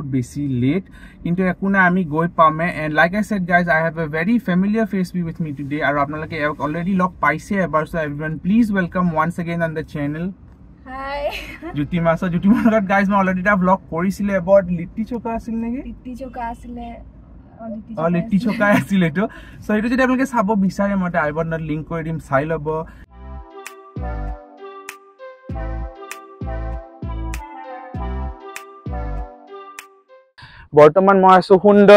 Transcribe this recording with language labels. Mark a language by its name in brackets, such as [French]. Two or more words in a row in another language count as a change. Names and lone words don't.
[Assamese] বেছি late কিন্তু একোনা আমি গৈ পামে [English] and like I said guys, I have a very familiar face with me today [Assamese] আৰু আপোনালোকে already লগ পাইছে এবাৰ [English] so everyone please welcome once again on the channel. Hi. [Assamese] Jutima লগত guys মই already এটা vlog কৰিছিলে about লিট্টি চোকা আছিল নেকি লিট্টি চোকা আছিল তো so এইটো যদি আপোনালোকে চাব বিচাৰে মই আই বাটনত লিংক কৰি দিম চাই লব বৰ্তমান মই আছো সুন্দৰ